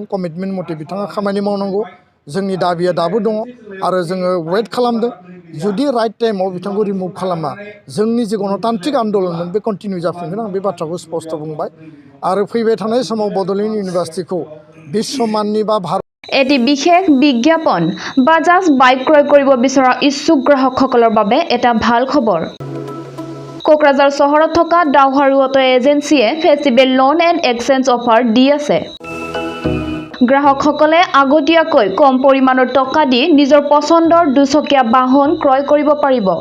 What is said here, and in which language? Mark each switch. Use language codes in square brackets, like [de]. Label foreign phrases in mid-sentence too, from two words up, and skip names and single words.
[brx] कमिटमेन्ट मथे बिथाङा खामानि मावनांगौ जोंनि दाबिया दाबो दङ आरो जोङो वेट खालामदों जुदि [en] right time [brx] बिथांखौ रिमुभ खालामा जोंनि जे गणतान्त्रिक आन्दलनमोन बे कन्टिनिउ जाफिनगोन आं बे बाथ्राखौ स्पष्ट बुंबाय आरो फैबाय थानाय समाव बड'लेण्ड इउनिभार्सिटिखौ बिश्वमाननि बा भारत [as] এটি বিশেষ বিজ্ঞাপন বাজাজ বাইক ক্ৰয় কৰিব বিচৰা ইচ্ছুক গ্ৰাহকসকলৰ বাবে এটা ভাল খবৰ। কোকৰাঝাৰ চহৰত থকা ডাউহাৰু অটো এজেন্সিয়ে [en] festival loan and exchange offer [as] দি আছে। গ্ৰাহকসকলে আগতীয়াকৈ কম পৰিমাণৰ টকা দি নিজৰ পছন্দৰ দুচকীয়া বাহন ক্ৰয় কৰিব পাৰিব।